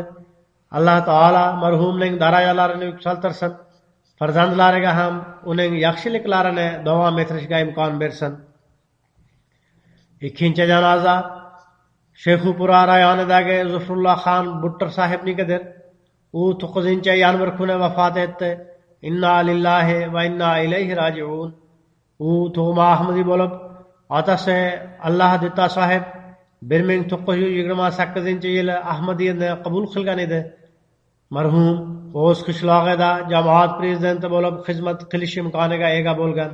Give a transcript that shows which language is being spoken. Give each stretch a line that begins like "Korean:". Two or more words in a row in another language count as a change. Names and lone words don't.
Uzbek: Alloh taolo marhumning darajalarini yuksaltirsin, farzandlariga ham uning yaxshiliklarini davom ettirishga imkon bersin. Ikkinchi janoza Sheyxupura rayonidagi Zufrulloh Xon Buttir sahibnikidir. U 9-yanvar kuni vafot etdi.
Arabic: إنا لله وإنا إليه راجعون.
Uzbek: U tug'ma Ahmadi bo'lib, otasi Alloh Ditta sahib 1928-yili Ahmadiyatni qabul qilgan edi. Marhum o'z qishlog'ida jamoat prezidenti bo'lib xizmat qilish imkoniga ega bo'lgan.